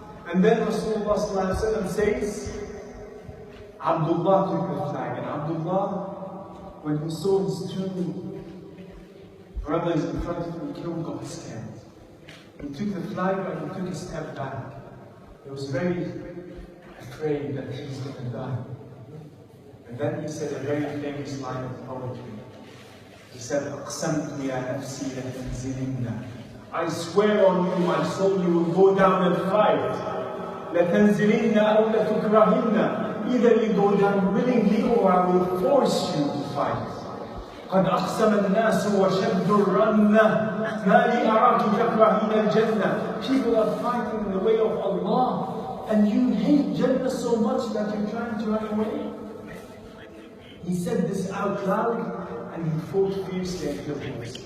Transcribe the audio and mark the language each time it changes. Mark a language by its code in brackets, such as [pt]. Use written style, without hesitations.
[en] And then Rasulullah says, Abdullah took the flag. And Abdullah, when he saw his two brothers in front of him killed, got scared. He took the flag, but he took a step back. He was very afraid that he was going to die. And then he said a very famous line of poetry. He said, [ar] أَقْسَمْتُ يَا نَفْسِي لَتَنْزِلِنَّ. [en] I swear on you, my soul, you will go down and fight. [ar] لَتَنْزِلِنَّ أَوْ لَتُكْرَهِنَّ. [en] Either you go down willingly or I will force you to fight. [ar] قد أقسم الناس وشدوا الرنة ما لي أراك تكرهين الجنة. [en] People are fighting in the way of Allah and you hate Jannah so much that you're trying to run away. He said this out loud and he fought fiercely and killed him.